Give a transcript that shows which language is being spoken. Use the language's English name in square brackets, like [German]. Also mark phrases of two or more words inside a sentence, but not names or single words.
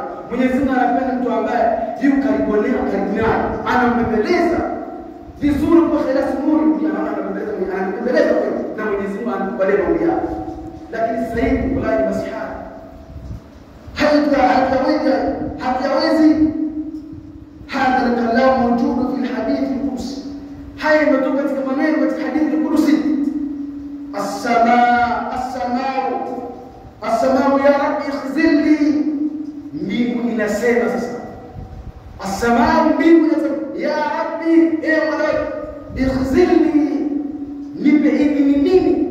[Swahili] Mwenyezi Mungu anapenda mtu ambaye yuko karibu naye, anambembeleza vizuri kwa khilafu nuri ya maana anapendeza na Mwenyezi Mungu anakubalia maombi yako. Lakini sasa hivi wallahi masihara hatuyawezi. [Arabic] هذا الكلام موجود في الحديث القدسي, [Swahili] haya imetoka katika maneno katika hadithi al-qudsi. [Arabic] السماء يا ربي اخزلني, [Swahili] mbingu inasema sasa. As-samaa, mbingu inasema [Arabic] يا ربي, [Swahili] ewe Mola ikhzilni, nipe idhini mimi.